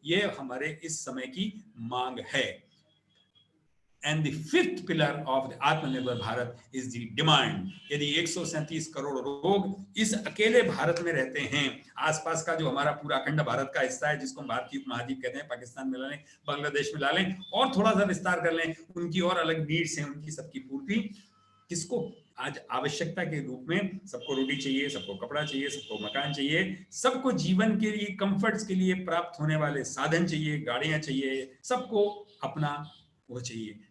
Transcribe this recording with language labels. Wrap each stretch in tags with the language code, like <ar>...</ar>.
<hi>यह हमारे इस समय की मांग है।</hi> <en>And the fifth pillar of the Atmanirbhar Bharat is the demand।</en> <hi>यदि 137 करोड़ लोग इस अकेले भारत में रहते हैं, आसपास का जो हमारा पूरा अखंड भारत का हिस्सा है जिसको हम भारतीय उपमहाद्वीप कहते हैं, पाकिस्तान में ला लें, बांग्लादेश में ला लें और थोड़ा सा विस्तार कर लें, उनकी और अलग नीड्स हैं, उनकी सबकी पूर्ति किसको आज आवश्यकता के रूप में, सबको रोटी चाहिए, सबको कपड़ा चाहिए, सबको मकान चाहिए, सबको जीवन के लिए कंफर्ट्स के लिए प्राप्त होने वाले साधन चाहिए, गाड़ियां चाहिए, सबको अपना वो चाहिए।</hi>